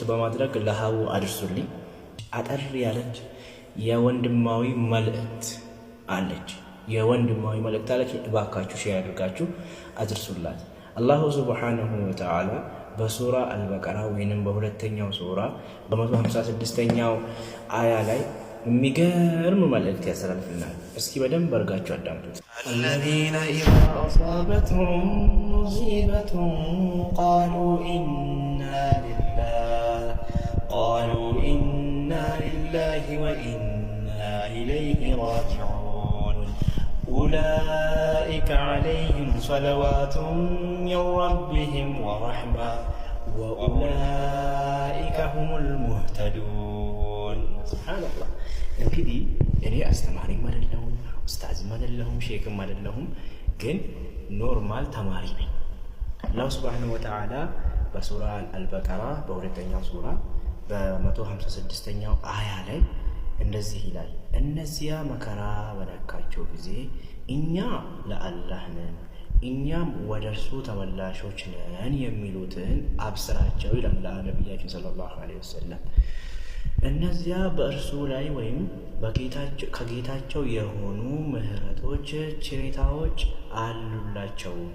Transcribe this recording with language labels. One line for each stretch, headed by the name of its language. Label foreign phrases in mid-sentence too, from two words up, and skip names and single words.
Amharic: በማድረግ ለሀቡ አድርሱልኝ። አጠር ያለች የወንድማዊ መልእክት አለች። እባካችሁ ሼር አድርጋችሁ አድርሱላት።
Arabic: الله سبحانه وتعالى
Amharic: በሱራ አልበቀራ ወይንም በሁለተኛው ሱራ በ156ኛው አያ ላይ የሚገርም መልእክት ያስተላልፍልናል። እስኪ በደንብ አድርጋችሁ አዳምጡት።
Arabic: الذين إذا أصابتهم مصيبة قالوا إنا لله وإنا إليه راجعون أولئك عليهم صلوات من ربهم ورحمة وأولئك هم المهتدون. سبحان الله.
Amharic: እንግዲህ እኔ አስተማሪም አይደለሁም ኡስታዝም አይደለሁም ሼክም አይደለሁም ግን ኖርማል ተማሪ ነኝ። አላህ
Arabic: سبحانه وتعالى
Amharic: በሱራ አልበቀራ በሁለተኛው ሱራ በ156ኛው አያ ላይ እንደዚህ ይላል እነዚያ መከራ በነካቸው ጊዜ እኛ ለአላህ ነን እኛም ወደ እርሱ ተመላሾች ነን የሚሉትን አብስራቸው ይላል ነቢያችን
Arabic: صلى الله عليه وسلم።
Amharic: እነዚያ በእርሱ ላይ ወይም ከጌታቸው የሆኑ ምህረቶች ችሬታዎች አሉላቸው